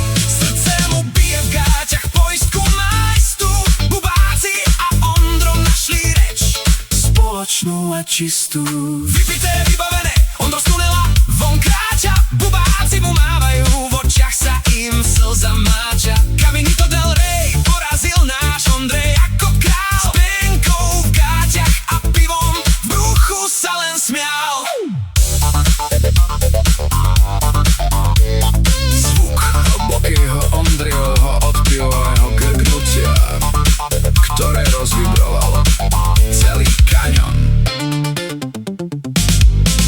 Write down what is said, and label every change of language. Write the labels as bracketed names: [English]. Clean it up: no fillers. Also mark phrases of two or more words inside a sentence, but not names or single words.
[Slovak] Srdce mu bije v gáťach, poistku má istú. Bubáci a Ondro našli reč spoločnú a čistú. Vypité, vybavené, Ondro z tunela von kráča. Bubáci mu mávajú, v očiach sa im slza máča. Caminito del Rey porazil náš Ondrej ako král. S penkou v gáťach a pivom v bruchu sa len smial. Zvuk hlbokého Ondrejovho odpivového grknutia, ktoré rozvibrovalo celý kaňon.